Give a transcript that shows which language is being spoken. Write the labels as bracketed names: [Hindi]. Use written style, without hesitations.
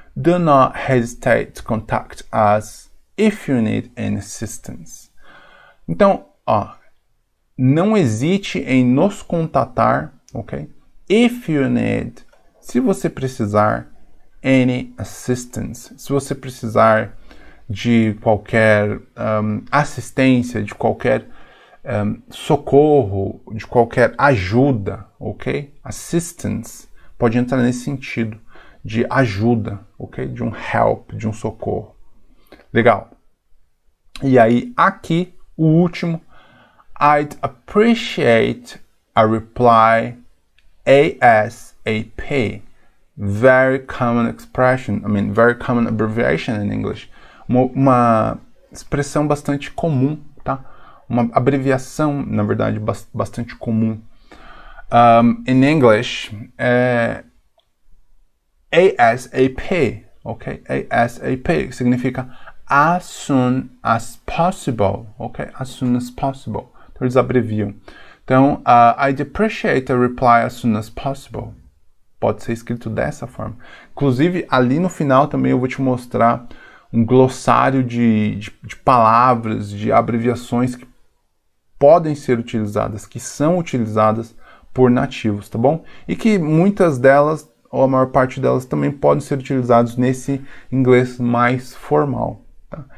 [English] Do not hesitate to contact us if you need any assistance. [Portuguese] Então, ó, não hesite em nos contatar, ok? [English] If you need, [Portuguese] se você precisar, [English] any assistance, [Portuguese] se você precisar de qualquer assistência, de qualquer socorro, de qualquer ajuda, ok? Assistance pode entrar nesse sentido de ajuda, ok? De um help, de um socorro. Legal. E aí, aqui, o último, [English] I'd appreciate a reply ASAP. Very common expression, very common abbreviation in English. [Portuguese] Uma expressão bastante comum, tá? Uma abreviação, na verdade, bastante comum. [English] In English, ASAP, ok? ASAP [Portuguese] significa [English] as soon as possible, ok? As soon as possible. [Portuguese] Então, eles abreviam. Então, [English] I'd appreciate a reply as soon as possible. [Portuguese] Pode ser escrito dessa forma. Inclusive, ali no final também eu vou te mostrar um glossário de palavras, de abreviações que podem ser utilizadas, que são utilizadas por nativos, tá bom? E que muitas delas, ou a maior parte delas, também podem ser utilizadas nesse inglês mais formal. Tá?